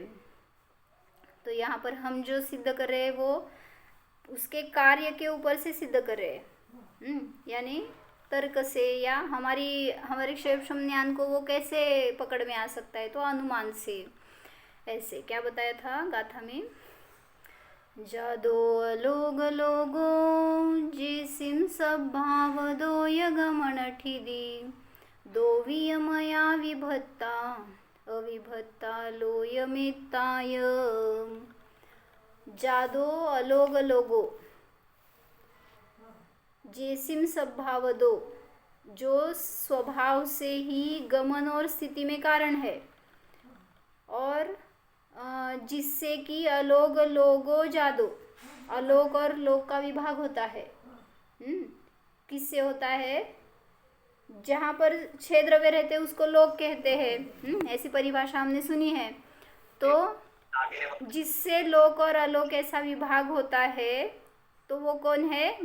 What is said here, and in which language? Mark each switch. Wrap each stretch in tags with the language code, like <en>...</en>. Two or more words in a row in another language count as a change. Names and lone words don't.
<hi>तो यहाँ पर हम जो सिद्ध कर रहे हैं वो उसके कार्य के ऊपर से सिद्ध कर रहे हैं, यानी तर्क से, या हमारे क्षेम ज्ञान को वो कैसे पकड़ में आ सकता है? तो अनुमान से। ऐसे क्या बताया था गाथा में?</hi> <pra>जादो अलोग लोगो जिसिम सद्भाव दो यगमन ठिदी दो वियमया विभत्ता अविभत्ता लोयमित्ताय। जादो अलोग लोगो जेसिम सद्भाव दो,</pra> <hi>जो स्वभाव से ही गमन और स्थिति में कारण है, और जिससे कि</hi> <pra>अलोग लोगो जादो,</pra> <hi>अलोक और लोक का विभाग होता है। किससे होता है? जहाँ पर 6 द्रव्य रहते हैं उसको लोक कहते हैं। ऐसी परिभाषा हमने सुनी है। तो जिससे लोक और अलोक ऐसा विभाग होता है, तो वो कौन है?</hi>